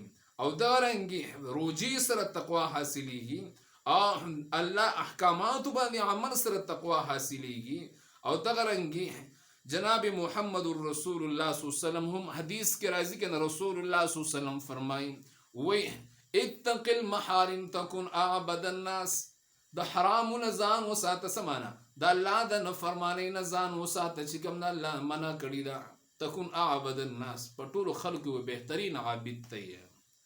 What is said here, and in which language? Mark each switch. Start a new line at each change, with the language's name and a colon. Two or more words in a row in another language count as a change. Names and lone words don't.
Pashto: او دغه رنګې روژې سره تقوا حاصلېږي. او الله احکاماتو باندې عمل سره تقوا حاصلېږي. او دغه رنګې جناب محمد رسول الله
Arabic: صلی الله علیه وسلم
Pashto: هم حدیث کې راځي کنه رسول الله
Arabic: صلی الله علیه وسلم
Pashto: فرمایي وی
Arabic: اتق المحارم تكن اعبد الناس.
Pashto: د حرامو ځان وساته سمانا د الله د نافرمانی نه ځان وساته چې کوم د الله منع کړی دا
Arabic: تكن اعبد الناس
Pashto: په ټولو خلکو بهترین عابد ته